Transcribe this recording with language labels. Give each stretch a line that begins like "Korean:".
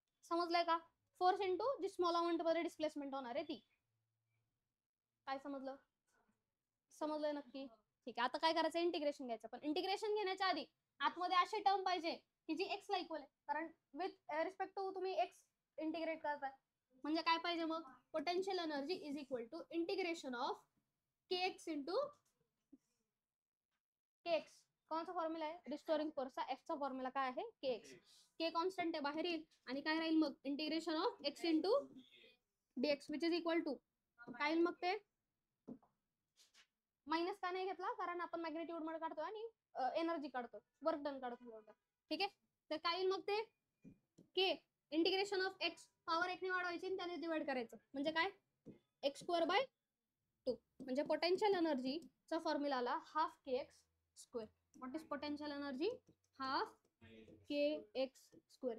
Marathi: समजलंय का, force into जी small amount मध्ये displacement होणार आहे ती. काय समजलं, समजलंय नक्की. ठीक आहे, आता काय करायचं, इंटिग्रेशन घ्यायचं. पण इंटिग्रेशन घेण्याच्या आधी आतमध्ये अशी टर्म पाहिजे की जी एक्स ला इक्वल आहे, कारण विथ रिस्पेक्ट टू तुम्ही एक्स इंटिग्रेट करताय. म्हणजे काय पाहिजे मग,
English: Potential energy is equal to integration of K X into K X.
Marathi: कोणचा फॉर्म्युला आहे, रिस्टोरिंग फोर्सचा, एफ चा फॉर्म्युला काय आहे, के एक्स. के कॉन्स्टंट आहे, बाहेर येईल. आणि काय राहील मग, integration of x into dx which is equal to काय येईल मग, ते मायनस का नाही घेतला, कारण आपण मॅग्नेट्यूड मध्ये काढतोय आणि एनर्जी काढतोय, वर्क डन काढतोय. ठीक आहे, तर काय येईल मग, ते के इंटिग्रेशन ऑफ एक्स पॉवर एक ने वाढवायची आणि त्याने डिवाइड करायचं. म्हणजे काय, एक्स स्क्वेअर बाय 2. म्हणजे पोटेन्शियल एनर्जीचा फॉर्म्युला आला half K x square.
English: What is potential energy, half K X square.